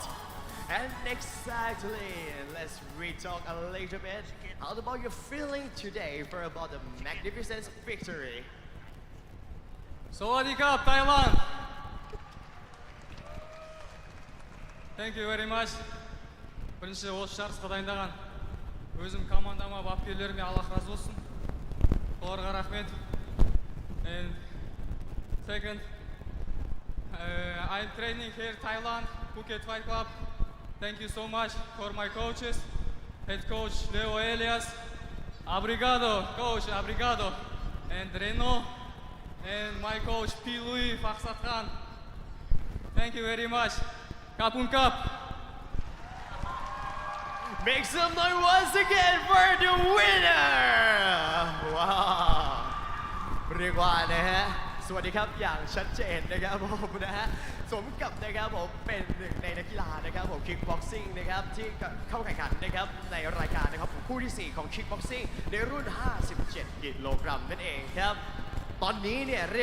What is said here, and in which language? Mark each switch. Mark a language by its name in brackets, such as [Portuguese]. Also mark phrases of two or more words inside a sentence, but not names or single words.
[English] And exactly, let's re-talk a little bit. How about your feeling today for about the magnificent victory? [Thai] สวัสดีครับ, [English] Thailand. Thank you very much. [Kazakh] Бірінші осы жарысқа дайындаған өзім командама, бапкерлеріме Аллах разы болсын. Оларға рахмет. [English] And second, I'm training here Thailand, Phuket Fight Club. Thank you so much for my coaches, head coach Leo Elias. [Portuguese] Obrigado, coach, obrigado. [English] And Reno, and my coach P. Louis Faksat Khan. Thank you very much. [Thai] ขอบคุณครับ. [English] Make some noise once again for the winner! [Thai] Wow! เรียกว่านะฮะสวัสดีครับอย่างชัดเจนนะครับผมนะฮะสมกับนะครับผมเป็นหนึ่งในนักกีฬานะครับผม Kickboxing นะครับที่เข้าแข่งขันนะครับในรายการนะครับผมคู่ที่ 4 ของ Kickboxing ในรุ่น 57 กิโลกรัมนั่นเองครับตอนนี้เนี่ยเรี